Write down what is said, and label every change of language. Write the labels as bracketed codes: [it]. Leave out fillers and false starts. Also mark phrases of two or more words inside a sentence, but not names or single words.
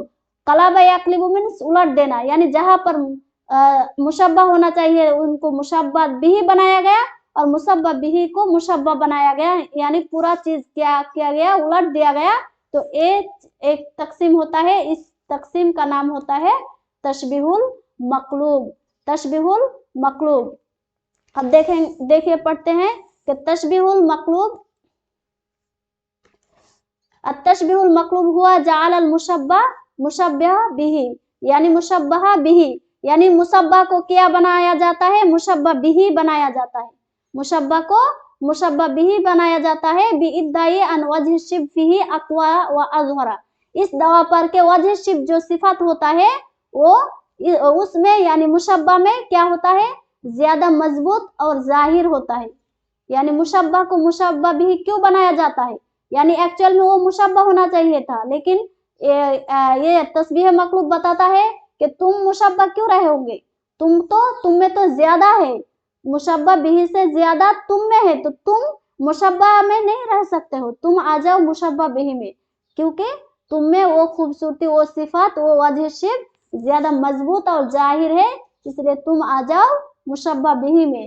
[ar] قلب يقلب [hi] मीन्स उलट देना, यानी जहां पर मुशब्बा होना चाहिए उनको [ar] مشبه به [hi] बनाया गया और [ar] مشبه به [hi] को मुशब्बा बनाया गया, यानी पूरा चीज क्या किया गया, उलट दिया गया। तो एक तकसीम होता है, इस तकसीम का नाम होता है [ar] التشبيه المقلوب, التشبيه المقلوب. [hi] अब देखिए पढ़ते हैं कि [ar] التشبيه المقلوب، التشبيه المقلوب هو جعل المشبه مشبها به, [hi] यानी [ar] مشبها به, [hi] यानी मुशब्बा को क्या बनाया जाता है, [ar] مشبه به [hi] बनाया जाता है, मुशब्बा को [ar] مشبه به [hi] बनाया जाता है। [ar] بادعاء أن وجه شبه فيه أقوى وأظهر, [hi] इस दवा पर के [ar] وجه شبه [hi] जो सिफत होता है वो उसमें यानी मुशब्बा में क्या होता है, ज्यादा मजबूत और जाहिर होता है। यानी मुशब्बा को [ar] مشبه به [hi] क्यों बनाया जाता है, यानी एक्चुअल में वो मुशब्बा होना चाहिए था, लेकिन ये [ar] تشبيه مقلوب [hi] बताता है कि तुम मुशब्बा क्यों रहे होंगे, तुम में तो ज्यादा है, [ar] مشبه به [hi] से ज्यादा तुम में है, तो तुम मुशब्बा में नहीं रह सकते हो, तुम आ जाओ [ar] مشبه به [hi] में, क्योंकि तुम में वो खूबसूरती, वो सिफात, वो [ar] وجه شبه [hi] ज्यादा मजबूत और जाहिर है, इसलिए तुम आ जाओ [ar] مشبه به [hi] में।